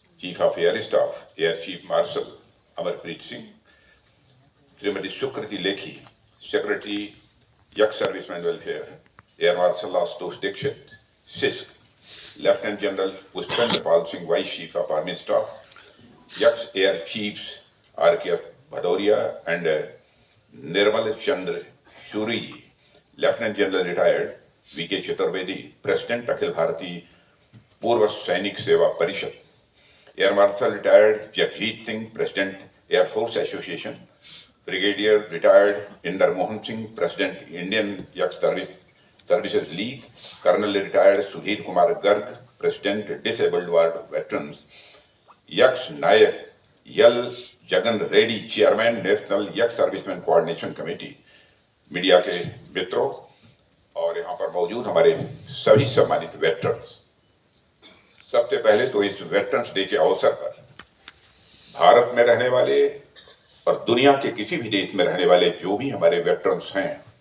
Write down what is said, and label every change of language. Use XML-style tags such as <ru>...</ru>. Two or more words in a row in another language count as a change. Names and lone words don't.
<en>Chief of Air Staff, Air Chief Marshal Amarpreet Singh, Srimati Sukriti Lekhi, Secretary Young Servicemen Welfare, Air Marshal Ashutosh Dixit, CISC, Lieutenant General Pushpendra Pal Singh, Vice Chief of Army Staff, Young Air Chiefs R.K. Bhadoria and Nirmal Chandra Shuri, Lieutenant General Retired V.K. Chaturvedi, President Akhil Bharati Purva Sainik Seva Parishad, Air Marshal Retired Jagjit Singh, President Air Force Association, Brigadier Retired Inder Mohan Singh, President Indian Youth Services League, Colonel Retired Sudhir Kumar Garg, President Disabled World Veterans, Yaksh Nayak Yal Jagan Reddy, Chairman National Youth Servicemen Coordination Committee,</en> <hi>मीडिया के मित्रों और यहाँ पर मौजूद हमारे सभी सम्मानित वेटरन्स, सबसे पहले तो इस</hi> <en>veterans day</en> <hi>के अवसर पर भारत में रहने वाले और दुनिया के किसी भी देश में रहने वाले जो भी हमारे वेटरन्स हैं,</hi>